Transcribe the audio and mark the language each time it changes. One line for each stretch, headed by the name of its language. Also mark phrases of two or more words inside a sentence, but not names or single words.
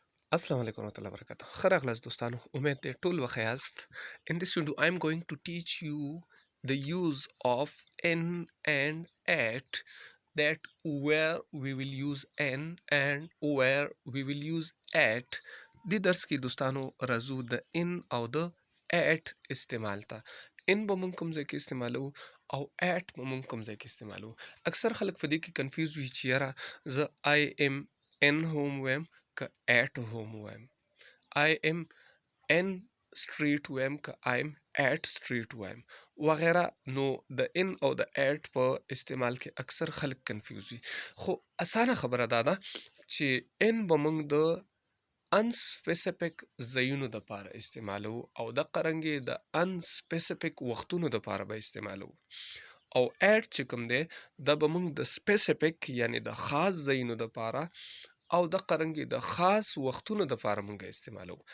Arabic: السلام عليكم ورحمة الله وبركاته.
Pashto: ښه راغلاست دوستانو. امید دی ټول وښه یاست.
English: In this video, I'm going to teach you the use of n and at, that where we will use n and where we will use at.
Pashto: دې درس کې دوستانو راځو د n او د at استعمال ته. n به مونږ کوم ځای کې استعمالو او at به مونږ کوم ځای کې استعمالو. اکثر خلک په دې کې کنفیوز وي چې یاره زه
English: I am n home
Pashto: وایم که
English: at home
Pashto: وایم.
English: I am in street
Pashto: وایم که
English: I am at street
Pashto: وایم وغیره. نو د in او د at په استعمال کې اکثر خلک کنفیوز وي، خو اسانه خبره دا ده چې in به موږ د unspecific ځایونو دپاره استعمالو او د قرنګې د unspecific وختونو دپاره به استعمالو، او at چې کوم دی دا به موږ د specific یعنی د خاص ځایونو دپاره او د قرنګې د خاص وختونو دپاره موږ استعمالو.